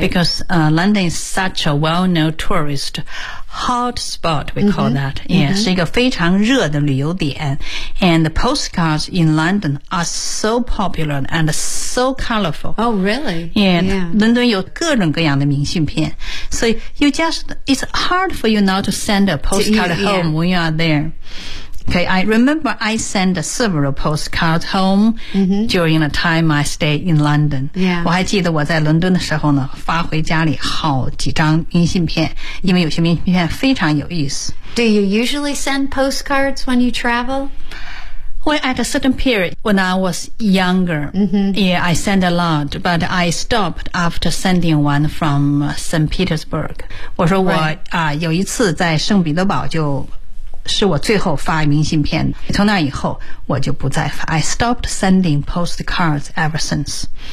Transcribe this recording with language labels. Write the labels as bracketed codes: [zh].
[en] Because, London is such a well-known tourist hotspot, we call that. Yeah, [zh] 是一个非常热的旅游点。 [en] And the postcards in London are so popular and so colorful. Oh, really? Yeah. [zh] 伦敦有各种各样的明信片。 [en] So you just, it's hard for you now to send a postcard home when you are there. Okay, I remember I sent several postcards home during the time I stayed in London. Yeah. [zh] 我还记得我在伦敦的时候呢，发回家里好几张明信片，因为有些明信片非常有意思。 [en] Do you usually send postcards when you travel? Well, at a certain period, when I was younger, yeah, I sent a lot, but I stopped after sending one from St. Petersburg. [zh] 我说我、有一次在圣彼得堡就是我最后发明信片从那以后我就不再发 [en] I stopped sending postcards ever since